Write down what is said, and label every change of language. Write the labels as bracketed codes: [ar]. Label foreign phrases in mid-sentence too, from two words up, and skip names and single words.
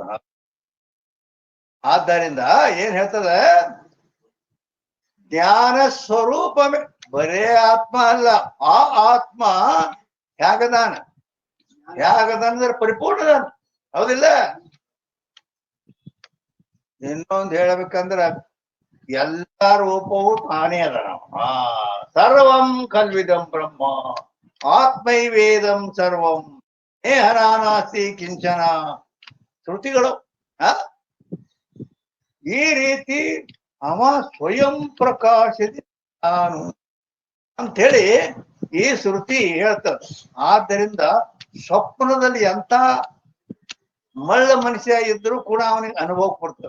[kn] ಆದ್ದರಿಂದ ಏನ್ ಹೇಳ್ತದ, ಜ್ಞಾನ ಸ್ವರೂಪಮೇ, ಬರೇ ಆತ್ಮ ಅಲ್ಲ, ಆ ಆತ್ಮ ಹೇಗದಾನ, ಹೇಗದಂದ್ರೆ ಪರಿಪೂರ್ಣ, ಹೌದಿಲ್ಲ? ಇನ್ನೊಂದು ಹೇಳ್ಬೇಕಂದ್ರ ಎಲ್ಲ ರೂಪವು ತಾನೇ ಅದ. [sa] ಸರ್ವಂ ಕಲ್ವಿದಂ ಬ್ರಹ್ಮ ಆತ್ಮೈವೇದಂ ಸರ್ವಂ ನೇಹನಾನಾಸ್ತಿ ಕಿಂಚನ ಶ್ರುತಿಗಳು. [kn] ಈ ರೀತಿ ಅವ ಸ್ವಯಂ ಪ್ರಕಾಶದಿ ನಾನು ಅಂಥೇಳಿ ಈ ಶ್ರುತಿ ಹೇಳ್ತದ. ಆದ್ದರಿಂದ ಸ್ವಪ್ನದಲ್ಲಿ ಎಂತ ಮಳ್ಳ ಮನುಷ್ಯ ಇದ್ರು ಕೂಡ ಅವನಿಗೆ ಅನುಭವ ಕೊಡ್ತದೆ.